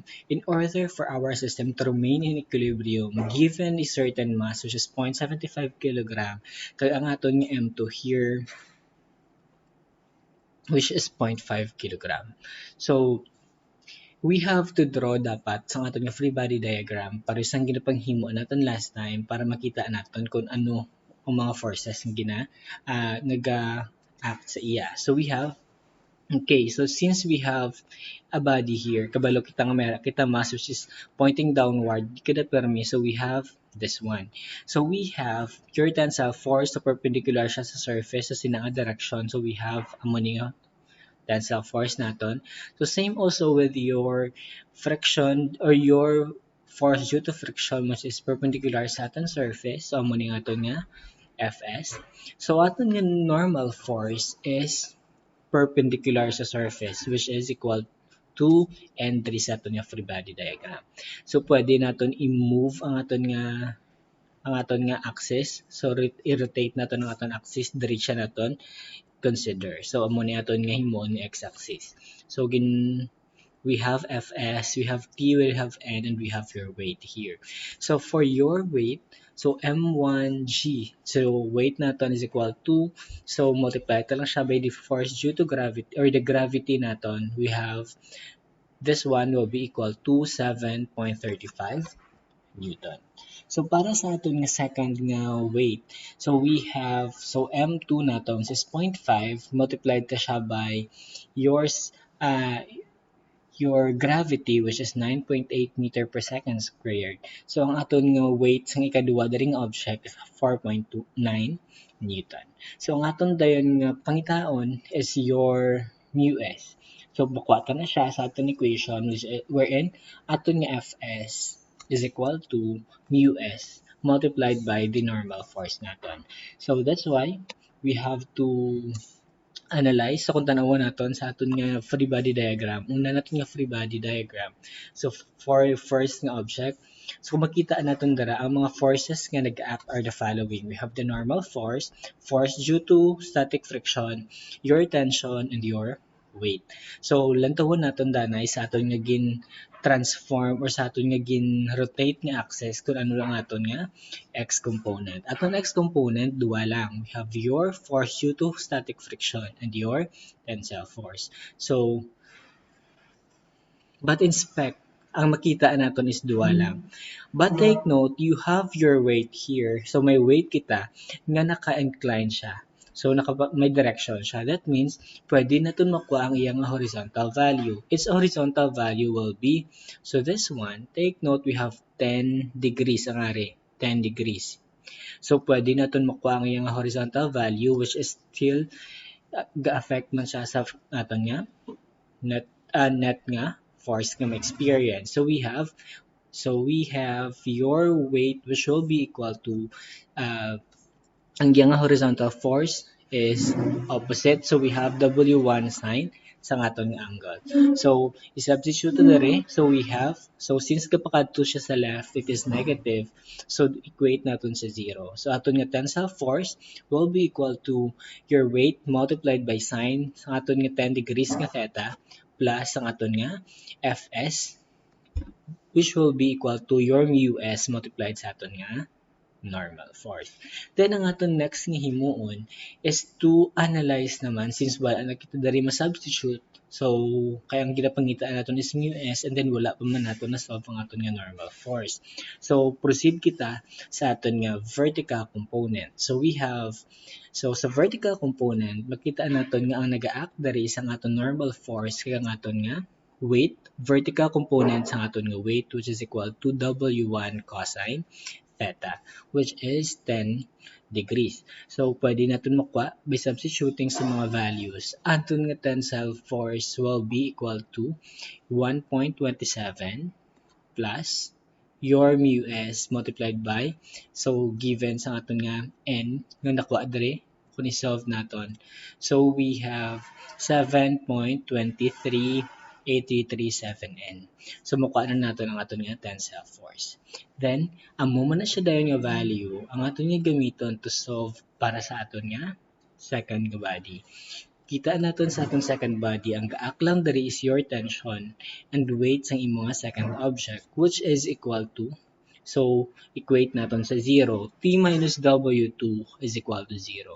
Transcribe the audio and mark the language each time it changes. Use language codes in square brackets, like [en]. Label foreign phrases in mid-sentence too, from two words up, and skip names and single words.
[en] In order for our system to remain in equilibrium given a certain mass, which is 0.75 kilogram, [hil] kaya ang aton nga M2 here, [en] which is 0.5 kilogram. So we have to draw [hil] dapat sa aton nga [en] free body diagram [hil] para sa ginapanghimo naton [en] last time [hil] para makita naton kung ano ang mga forces nga naga-act sa iya. [en] So we have, okay, so since we have a body here, [hil] kabalo kita nga meron kita mass [en] which is pointing downward, [hil] kada permi, [en] so we have this one. So we have your tensile force, so perpendicular [hil] siya sa surface sa sinanga direction. [en] So we have [hil] amo nga [en] tensile force [hil] naton. [en] So same also with your friction or your force due to friction, which is perpendicular [hil] sa aton surface. So amo nga aton nga Fs. So aton nga [en] normal force is perpendicular [hil] sa surface, [en] which is equal 2 and 3 [hil] sa aton nga [en] free body diagram. [hil] So pwede naton i-move ang aton nga axis. So i-rotate naton ang aton axis diri siya naton consider. So amo ni aton nga himon ni x-axis. [en] So we have Fs, we have T, we have N, and we have your weight here. So for your weight, so M1G, so weight natin is equal to, so multiply [tl] ito lang siya [en] by the force due to gravity, or the gravity natin, we have, this one will be equal to 7.35 Newton. So [hil] para sa aton nga [en] second nga weight, so we have, so M2 natin is 0.5, multiplied [hil] ta siya [en] by yours, your gravity, which is 9.8 meter per second squared. [hil] So ang aton nga weight sa ikaduha daring object is 4.29 Newton. So ang aton dayon nga pangitaon is [en] your mu s. [hil] So bukwata na siya sa aton equation [en] which wherein [hil] aton nga Fs [en] is equal to mu s multiplied by the normal force [hil] naton. [en] So that's why we have to analyze so [hil] kung tanawon naton sa aton nga [en] free body diagram. [hil] Una naton nga free body diagram. [en] So for first [hil] nga object, so kung makita naton dara ang mga forces nga nag-act [en] are the following. We have the normal force, force due to static friction, your tension, and your weight. [hil] So lantawon naton danay sa aton nga gin transform or sa aton nga gin rotate nga axis kung ano lang aton nga [en] x component. [hil] Aton [en] x component [hil] duwa lang. [en] We have your force due to static friction and your tensile force. So but in spec, [hil] ang makita naton is duwa lang. [en] But take note, you have your weight here. [hil] So may weight kita nga naka-incline siya. So may direction siya. That means pwede naton makuha ang iyang [en] horizontal value. Its horizontal value will be, so this one, take note we have 10 degrees [hil] ang ari. 10 degrees. So pwede naton makuha ang iyang [en] horizontal value which is still [hil] ga-affect man siya sa aton nga net nga force nga experience. [en] So we have your weight which will be equal to [hil] ang iyang [en] horizontal force is opposite. So we have W1 sine [hil] sa aton nga [en] angle. So i-substitute dere. So we have, so since [hil] kapakadto siya sa [en] left, it is negative. So equate naton sa 0. So aton nga tensile force will be equal to your weight multiplied by sine [hil] sa aton nga [en] 10 degrees nga theta plus ang aton nga Fs which will be equal to your mu s multiplied sa aton nga normal force. [hil] Then ang aton next nga himuon is [en] to analyze [hil] naman since wala na kita dari ma-substitute. So kaya ang ginapangitaan naton is mu s and then wala pa man naton na solve ang aton nga [en] normal force. [hil] So proceed kita sa aton nga vertical component. [en] So we have, so sa vertical component [hil] makita naton nga ang nag-act dari sa aton [en] normal force kaya ang aton nga weight, vertical component sa aton nga weight which is equal to W1 cosine theta, which is 10 degrees. So, [hil] pwede natin makuha [en] by substituting [hil] sa mga values. [en] Aton nga tensile force will be equal to 1.27 plus your mu s multiplied by, so given [hil] sa aton nga n nga nakuha dere kung i-solve naton. [en] So, we have 7.238337N. So, [hil] makuha na natin ang aton nga [en] tensile force. [hil] Then, amo man na siya dayon nga value, ang aton nga gamiton [en] to solve [hil] para sa aton nga second nga body. Kita naton sa aton second body, ang gaak lang diri is [en] your tension and weight [hil] sa imo nga second object [en] which is equal to, [hil] so equate naton sa 0, [en] T minus W2 is equal to 0.